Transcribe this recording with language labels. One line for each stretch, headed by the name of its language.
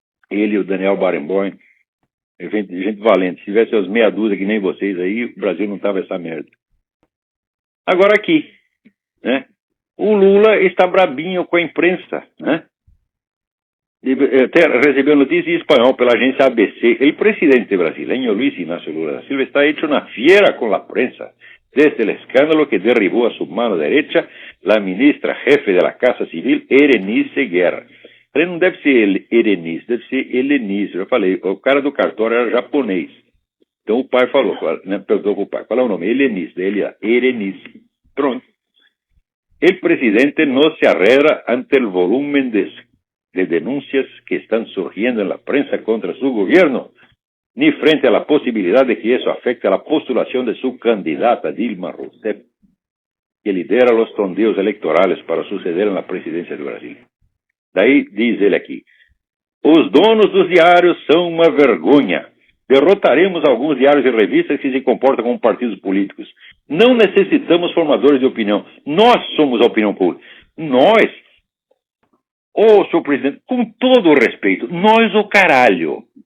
Portuguese: Ele e o Daniel Barenboim, gente valente. Se tivesse as meia dúzia que nem vocês aí, o Brasil não tava essa merda. Agora aqui, né? O Lula está brabinho com a imprensa, né? Até recebeu notícia em espanhol pela agência ABC.
Spanish: El presidente brasileño Luis Ignacio Lula da Silva está hecho una fiera con la prensa desde el escándalo que derribó a su mano derecha la ministra jefe de la Casa Civil, Erenice Guerra.
Portuguese: Falei, não deve ser Erenice, deve ser Helenice. Eu falei, o cara do cartório era japonês. Então o pai falou, né, perguntou pro pai, qual é o nome? Helenice, ele Erenice. Pronto.
Spanish: El presidente no se arreda ante el volumen de denuncias que están surgiendo en la prensa contra su gobierno, ni frente a la posibilidad de que eso afecte a la postulación de su candidata Dilma Rousseff, que lidera los sondeos electorales para suceder en la presidencia de Brasil.
Portuguese: Daí diz ele aqui, os donos dos diários são uma vergonha. Derrotaremos alguns diários e revistas que se comportam como partidos políticos. Não necessitamos formadores de opinião. Nós somos a opinião pública. Nós, senhor presidente, com todo o respeito, nós o caralho.